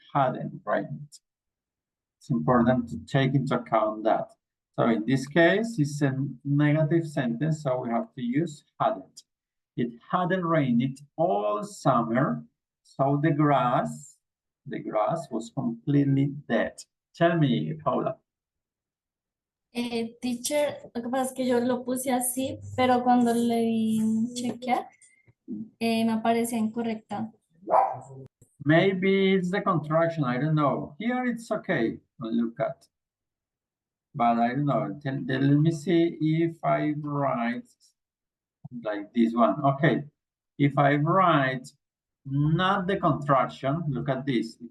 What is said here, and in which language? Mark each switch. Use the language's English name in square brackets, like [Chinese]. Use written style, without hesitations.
[English] Hadn't rained. It's important to take into account that. So in this case, it's a negative sentence, so we have to use hadn't. It hadn't rained all summer, so the grass was completely dead. Tell me, Paula. [Spanish] Teacher, lo que pasa es que yo lo puse así, pero cuando le di chequear, me aparecía incorrecta. [English] Maybe it's the contraction, I don't know. Here it's okay, look at. But I don't know, let me see if I write like this one. Okay, if I write not the contraction, look at this.